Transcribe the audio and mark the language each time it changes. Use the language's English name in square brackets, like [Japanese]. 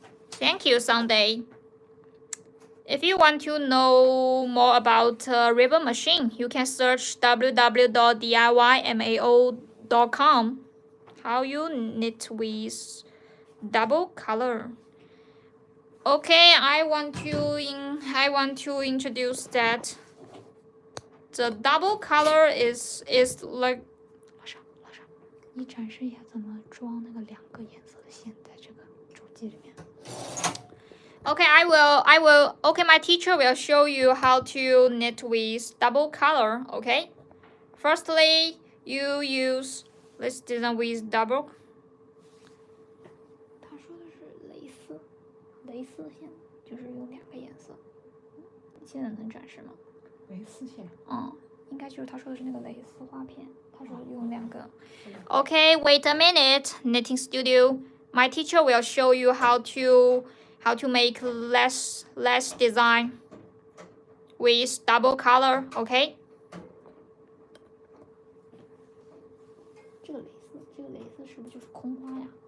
[English] Thank you, Sunday. If you want to know more about ribbon machine, you can search www.diymao.com. How you knit with double color. Okay, I want to introduce that the double color is like. [Chinese] 老师，你展示一下怎么装那个两个颜色的线在这个主机里面。 [English] Okay, I will. Okay, my teacher will show you how to knit with double color. Okay, firstly, you use let's design with double. [Chinese] 他说的是蕾丝线，就是用两个颜色。你现在能展示吗？蕾丝线。应该就是他说的是那个蕾丝花片。他说用两个。 [English] Okay, wait a minute, knitting studio. My teacher will show you how to make less design with double color. Okay. [Chinese] 这个蕾丝是不是就是空花呀？